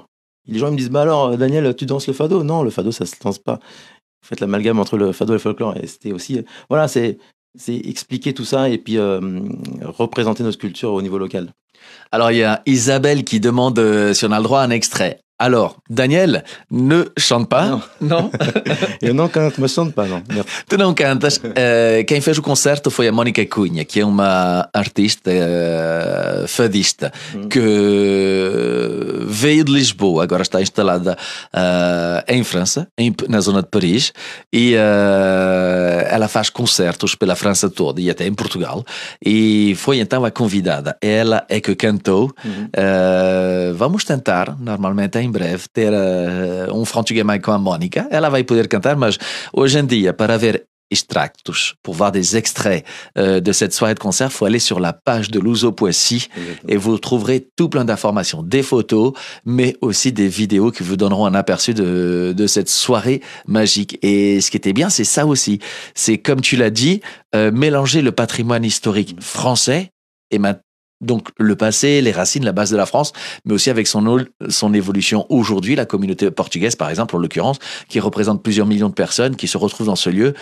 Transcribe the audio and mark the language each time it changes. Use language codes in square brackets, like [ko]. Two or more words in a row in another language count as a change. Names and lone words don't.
[fr] Les gens me disent, bah alors Daniel, tu danses le fado? Non, le fado ça se danse pas. Vous faites l'amalgame entre le fado et le folklore. Et c'était aussi, voilà, c'est expliquer tout ça et puis représenter notre culture au niveau local. Alors, il y a Isabelle qui demande si on a le droit à un extrait. Alors, Daniel, ne chante pas. [pt] Não. Eu não canto, mas [fr] chante pas, [pt] não. Tu não cantas. Quem fez o concerto foi a Mónica Cunha, que é uma artista fadista, que veio de Lisboa, agora está instalada em França, na zona de Paris, e ela faz concertos pela França toda e até em Portugal, e foi então a convidada. Ela é que cantou. Vamos tentar, normalmente em breve, ter Português mais com a Mónica. Ela vai poder cantar, mas hoje em dia, para ver extractos, [fr] pour voir des extraits de cette soirée de concert, il faut aller sur la page de Luso Poissy et vous trouverez tout plein d'informations, des photos, mais aussi des vidéos qui vous donneront un aperçu de cette soirée magique. Et ce qui était bien, c'est ça aussi. C'est, comme tu l'as dit, mélanger le patrimoine historique français et maintenant, donc le passé, les racines, la base de la France, mais aussi avec son évolution aujourd'hui, la communauté portugaise par exemple en l'occurrence, qui représente plusieurs millions de personnes qui se retrouvent dans ce lieu.